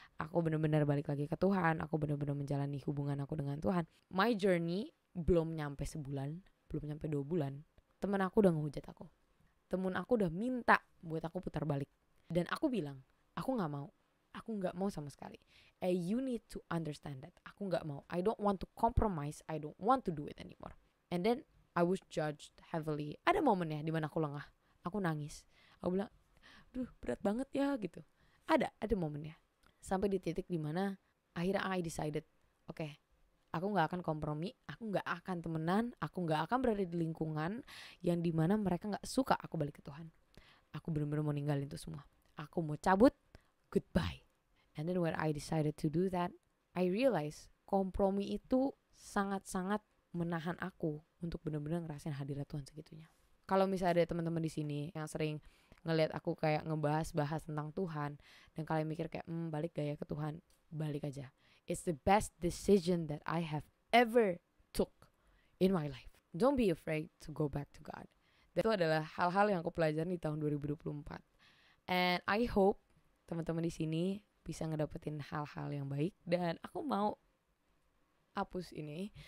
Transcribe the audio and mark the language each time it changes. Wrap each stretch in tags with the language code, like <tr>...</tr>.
<id>Aku benar-benar balik lagi ke Tuhan. Aku benar-benar menjalani hubungan aku dengan Tuhan.</id> <en>My journey</en> <id>belum nyampe sebulan, belum nyampe 2 bulan. Temen aku udah ngehujat aku. Temen aku udah minta buat aku putar balik. Dan aku bilang, aku gak mau. Aku gak mau sama sekali.</id> <en>You need to understand that.</en> <id>Aku gak mau.</id> <en>I don't want to compromise. I don't want to do it anymore. And then I was judged heavily.</en> <id>Ada momennya dimana aku lengah. Aku nangis. Aku bilang, duh berat banget ya gitu. Ada momennya. Sampai di titik dimana akhirnya</id> <en>I decided, okay,</en> <id>aku gak akan kompromi, aku gak akan temenan, aku gak akan berada di lingkungan yang dimana mereka gak suka aku balik ke Tuhan. Aku benar-benar mau ninggalin itu semua. Aku mau cabut,</id> <en>goodbye. And then when I decided to do that, I realized</en> <id>kompromi itu sangat-sangat menahan aku untuk benar-benar ngerasain hadirat Tuhan segitunya. Kalau misalnya ada teman-teman di sini yang sering ngelihat aku kayak ngebahas tentang Tuhan dan kalian mikir kayak balik gak ya ke Tuhan, balik aja.</id> <en>It's the best decision that I have ever took in my life. Don't be afraid to go back to God.</en> <id>Dan itu adalah hal-hal yang aku pelajari di tahun 2024.</id> <en>And I hope</en> <id>teman-teman di sini bisa ngedapetin hal-hal yang baik, dan aku mau hapus ini.</id>